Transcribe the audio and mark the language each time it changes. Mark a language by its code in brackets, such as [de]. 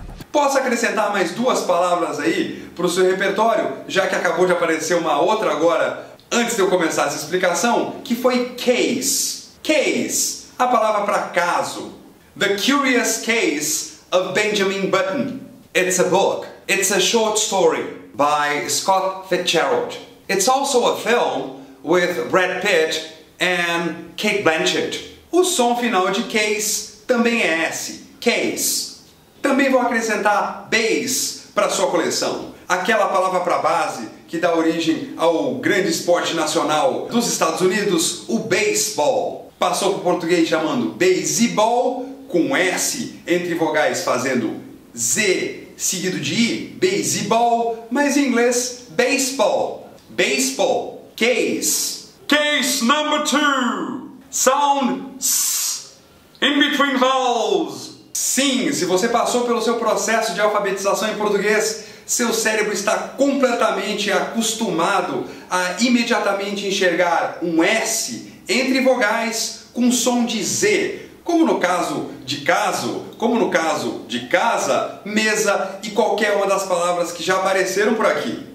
[pt] Posso acrescentar mais 2 palavras aí para o seu repertório, já que acabou de aparecer uma outra agora, antes de eu começar essa explicação, que foi case. Case, a palavra para caso. [en] The Curious Case of Benjamin Button. It's a book. It's a short story by Scott Fitzgerald. It's also a film with Brad Pitt and Cate Blanchett. [pt] O som final de case também é S. Case. Também vou acrescentar base para sua coleção. Aquela palavra para base que dá origem ao grande esporte nacional dos Estados Unidos, o baseball. Passou para o português chamando baseball, com S entre vogais fazendo Z seguido de I, baseball, mas em inglês baseball. [en] Baseball. Case. Case number 2. Sound S in between vowels. [pt] Sim, se você passou pelo seu processo de alfabetização em português, seu cérebro está completamente acostumado a imediatamente enxergar um S entre vogais com som de Z, como no caso de caso, como no caso de casa, mesa e qualquer uma das palavras que já apareceram por aqui.